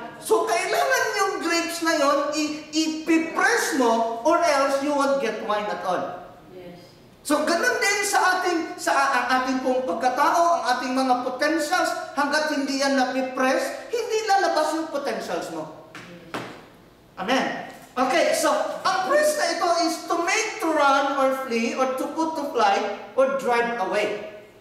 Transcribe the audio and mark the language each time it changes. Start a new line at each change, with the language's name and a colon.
English: So,
Filipino: kailangan yung grapes na yon ipipress mo
English: or else you won't get wine at all.
Filipino: So, ganun din sa ang ating pong pagkatao, ang ating mga potentials, hanggat hindi yan napipress, hindi lalabas yung potentials mo.
English: Amen. Okay, so,
Filipino: ang press na ito
English: is to make to run or flee, or to put to flight, or drive away.